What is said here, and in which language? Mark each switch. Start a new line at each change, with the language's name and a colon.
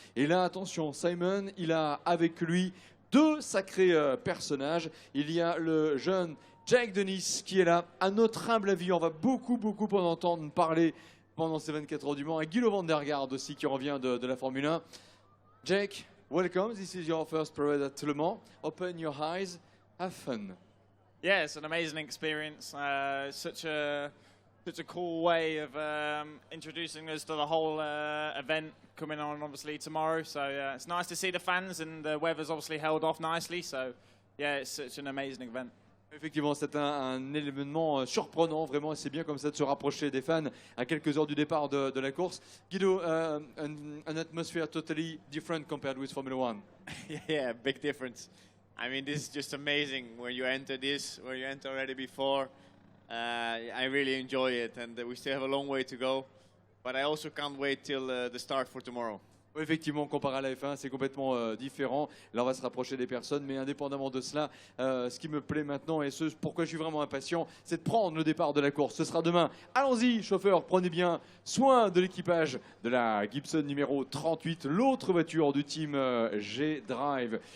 French: Et là, attention, Simon, il a avec lui deux sacrés personnages. Il y a le jeune Jake Dennis qui est là. À notre humble avis, on va beaucoup en entendre parler pendant ces 24 heures du Mans. Et Guido van der Garde aussi qui revient de la Formule 1.
English: Jake, welcome. This is your first parade at Le Mans. Open your eyes. Have fun. Yeah, it's an amazing experience. Such a cool way of introducing us to the whole event coming on obviously tomorrow. So it's nice to see the fans and the weather's obviously held off nicely. So yeah, it's such an amazing event.
French: Effectivement, c'est un événement surprenant, vraiment, et c'est bien comme ça de se rapprocher des fans à quelques heures du départ de la course.
English: Guido, an atmosphere totally different compared with Formula One. Yeah, big difference. I mean, this is just amazing when you enter this, where you enter already before. I really enjoy it, and we still have a long way to go. But I also can't wait till the start for tomorrow.
French: Oui, effectivement, comparé à la F1, c'est complètement différent. Là, on va se rapprocher des personnes, mais indépendamment de cela, ce qui me plaît maintenant et ce pourquoi je suis vraiment impatient, c'est de prendre le départ de la course. Ce sera demain. Allons-y, chauffeur, prenez bien soin de l'équipage de la Gibson numéro 38, l'autre voiture du team G-Drive.